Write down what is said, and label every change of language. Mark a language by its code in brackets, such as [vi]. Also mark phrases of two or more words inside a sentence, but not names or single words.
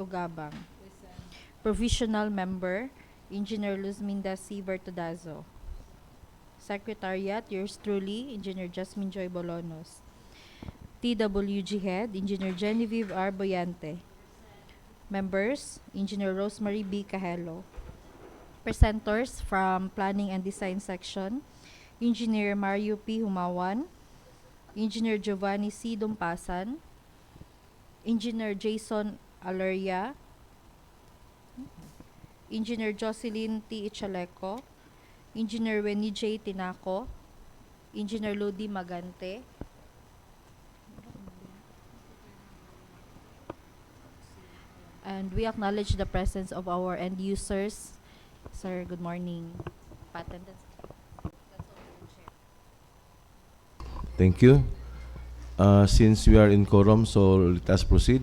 [en] Ugabang. Provisional Member, Engineer Luzminda C. Bertodazo. Secretariat, yours truly, Engineer Jasmine Joy Bolonos. TWG Head, Engineer Genevieve R. Boyante. Members, Engineer Rosemary B. Cahelo. Presenters from Planning and Design Section, Engineer Mario P. Humawan, Engineer Giovanni C. Dumpasan, Engineer Jason Aleria, Engineer Jocelyn T. Ichaleco, Engineer Wenny J. Tinaco, Engineer Ludi Magante, and we acknowledge the presence of our end users. Sir, good morning. Patent. Thank you. Since we are in quorum, so let us proceed.